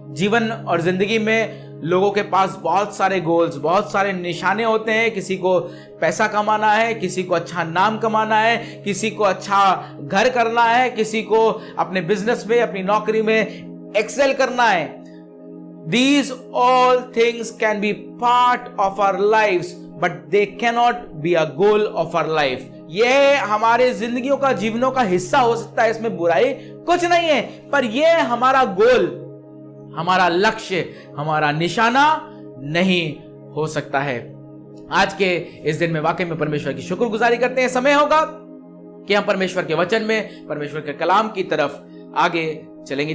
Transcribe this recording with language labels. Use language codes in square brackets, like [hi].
[hi] जीवन और जिंदगी में लोगों के पास बहुत सारे गोल्स, बहुत सारे निशाने होते हैं। किसी को पैसा कमाना है, किसी को अच्छा नाम कमाना है, किसी को अच्छा घर करना है, किसी को अपने बिजनेस में, अपनी नौकरी में एक्सेल करना है। [en] These all things can be part of our lives, but they cannot be a goal of our life। [hi] यह हमारे जिंदगियों का, जीवनों का हिस्सा हो सकता है, इसमें बुराई कुछ नहीं है, पर यह हमारा गोल, हमारा लक्ष्य, हमारा निशाना नहीं हो सकता है। आज के इस दिन में वाकई में परमेश्वर की शुक्रगुजारी करते हैं। समय होगा कि हम परमेश्वर के वचन में, परमेश्वर के कलाम की तरफ आगे चलेंगे।